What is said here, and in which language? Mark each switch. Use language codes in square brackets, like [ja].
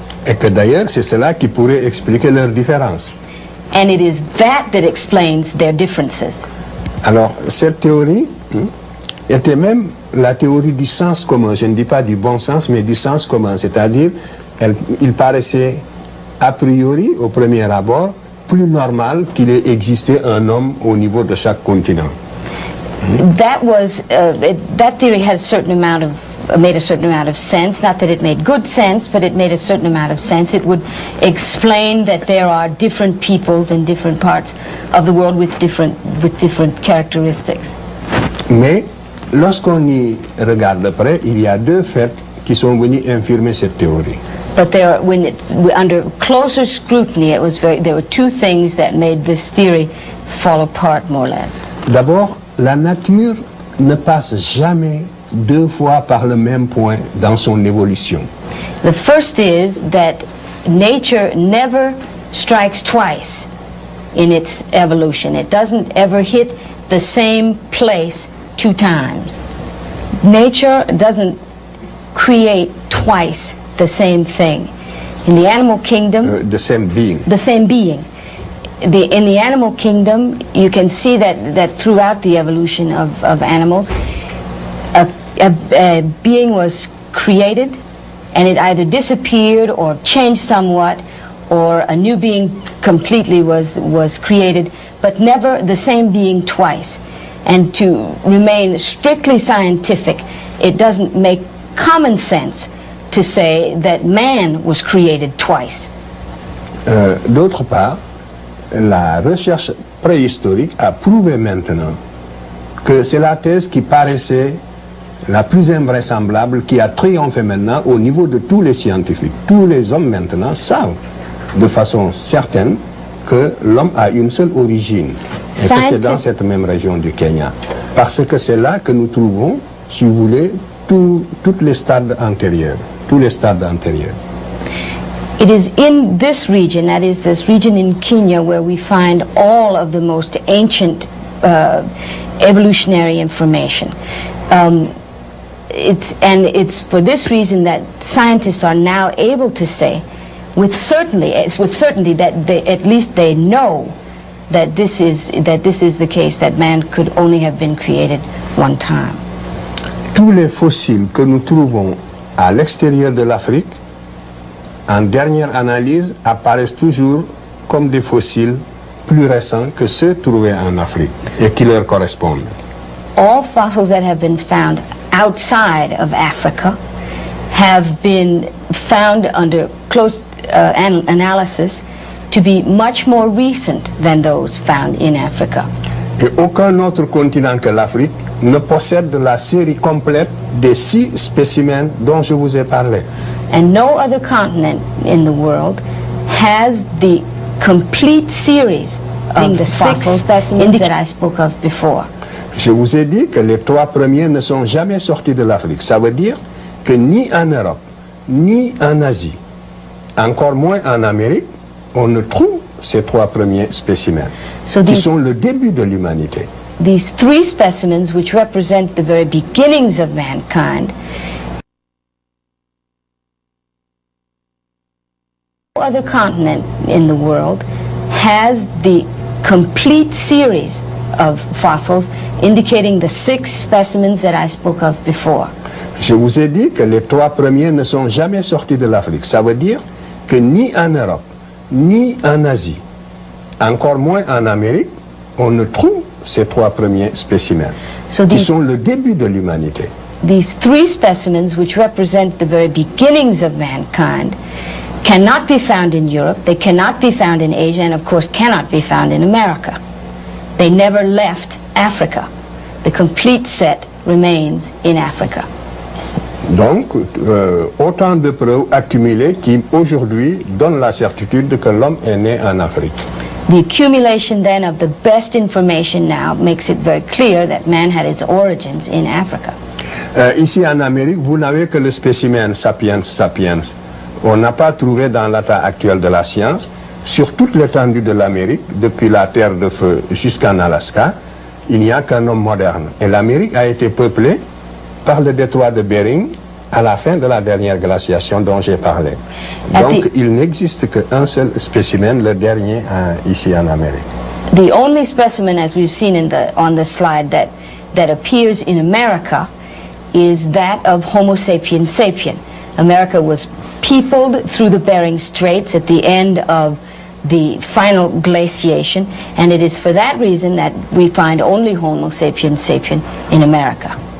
[fr] Et que d'ailleurs, c'est cela qui pourrait expliquer leurs différences. [en] And it is that explains their differences. [fr] Alors, cette théorie était même la théorie du sens commun. Je ne dis pas du bon sens, mais du sens commun. C'est-à-dire, il paraissait a priori, au premier abord, plus normal qu'il ait existé un homme au niveau de chaque continent. [en] That theory has made a certain amount of sense. Not that it made good sense, but it made a certain amount of sense. It would explain that there are different peoples in different parts of the world with different characteristics. [fr] Mais lorsqu'on y regarde de près, il y a deux faits qui sont venus infirmer cette théorie. [en] But under closer scrutiny, there were two things that made this theory fall apart more or less. [fr] D'abord, la nature ne passe jamais deux fois par le même point dans son évolution. [en] The first is that nature never strikes twice in its evolution. It doesn't ever hit the same place two times. Nature doesn't create twice the same thing. In the animal kingdom, the same being. The same being. In the animal kingdom, you can see that throughout the evolution of animals, a being was created, and it either disappeared or changed somewhat, or a new being completely was created, but never the same being twice. And to remain strictly scientific, it doesn't make common sense to say that man was created twice. [fr] D'autre part, la recherche préhistorique a prouvé maintenant que c'est la thèse qui paraissait la plus invraisemblable, qui a triomphé maintenant au niveau de tous les scientifiques. Tous les hommes maintenant savent de façon certaine que l'homme a une seule origine, et que c'est dans cette même région du Kenya. Parce que c'est là que nous trouvons, si vous voulez, tous les stades antérieurs. Tous les stades antérieurs. [en] It is in this region, that is this region in Kenya, where we find all of the most ancient evolutionary information. It's for this reason that scientists are now able to say with certainty that at least they know that this is the case, that man could only have been created one time. [fr] Tous les fossiles que nous trouvons à l'extérieur de l'Afrique, en dernière analyse, apparaissent toujours comme des fossiles plus récents que ceux trouvés en Afrique et qui leur correspondent. [en] All fossils that have been found outside of Africa have been found under close analysis to be much more recent than those found in Africa. [fr] Et aucun autre continent que l'Afrique ne possède la série complète des 6 spécimens dont je vous ai parlé. [en] And no other continent in the world has the complete series of the 6 specimens that I spoke of before. [fr] Je vous ai dit que les 3 premiers ne sont jamais sortis de l'Afrique. Ça veut dire que ni en Europe, ni en Asie, encore moins en Amérique, on ne trouve ces 3 premiers spécimens, qui sont le début de l'humanité. [en] these three specimens, which represent the very beginnings of mankind, no other continent in the world has the complete series of fossils indicating the 6 specimens that I spoke of before. [fr] Je vous ai dit que les 3 premiers ne sont jamais sortis de l'Afrique. Ça veut dire que ni en Europe, ni en Asie, encore moins en Amérique, on ne trouve ces 3 premiers spécimens, qui sont le début de l'humanité. [en] These 3 specimens, which represent the very beginnings of mankind, cannot be found in Europe, they cannot be found in Asia, and of course cannot be found in America. They never left Africa. The complete set remains in Africa. [fr] Donc, autant de preuves accumulées qui aujourd'hui donnent la certitude que l'homme est né en Afrique. [en] The accumulation then of the best information now makes it very clear that man had its origins in Africa. [fr] Ici en Amérique, vous n'avez que le spécimen sapiens sapiens. On n'a pas trouvé dans l'état actuel de la science, sur toute l'étendue de l'Amérique, depuis la Terre de Feu jusqu'en Alaska, il n'y a qu'un homme moderne. Et l'Amérique a été peuplée par le détroit de Bering à la fin de la dernière glaciation dont j'ai parlé. Donc il n'existe qu'un seul spécimen, le dernier ici en Amérique. [en] The only specimen, as we've seen on the slide, that appears in America is that of Homo sapiens sapien. America was peopled through the Bering Straits at the end of the final glaciation, and it is for that reason that we find only Homo sapiens sapien in America.